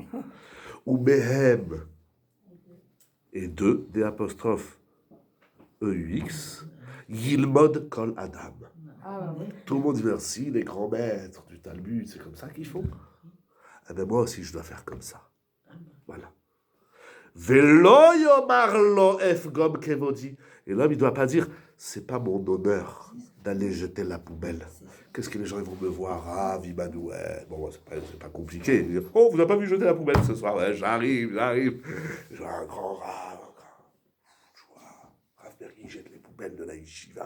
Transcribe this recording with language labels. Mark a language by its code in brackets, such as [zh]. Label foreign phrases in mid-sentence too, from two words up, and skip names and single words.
[he] Ou Behem, [fr] et deux, des apostrophes EUX, [he] Yilmod Kol Adam. [fr] Tout le monde dit merci, les grands maîtres du Talmud, c'est comme ça qu'ils font. Eh bien moi aussi je dois faire comme ça. Voilà. [he] Velo yomar lo ef gom kevodi. [fr] Et l'homme il ne doit pas dire, c'est pas mon honneur d'aller jeter la poubelle. Qu'est-ce que les gens ils vont me voir? Ah, Vibadou, ouais. Bon, c'est pas compliqué. Dire, oh, vous n'avez pas vu jeter la poubelle ce soir? Ouais, j'arrive. Je vois un grand Rav. Je vois Rav Bergi jette les poubelles de la yeshiva.